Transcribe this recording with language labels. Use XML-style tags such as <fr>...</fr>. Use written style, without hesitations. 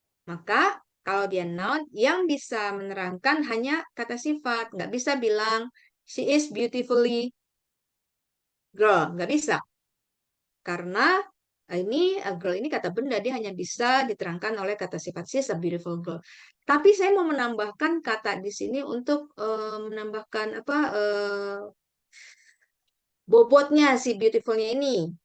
<id>Maka kalau dia noun, yang bisa menerangkan hanya kata sifat. Nggak bisa bilang,</id> <en>she is beautifully girl.</en> <id>Nggak bisa. Karena ini girl ini kata benda, dia hanya bisa diterangkan oleh kata sifat.</id> <en>She is a beautiful girl.</en> <id>Tapi saya mau menambahkan kata di sini untuk menambahkan apa bobotnya si beautifulnya ini.</id>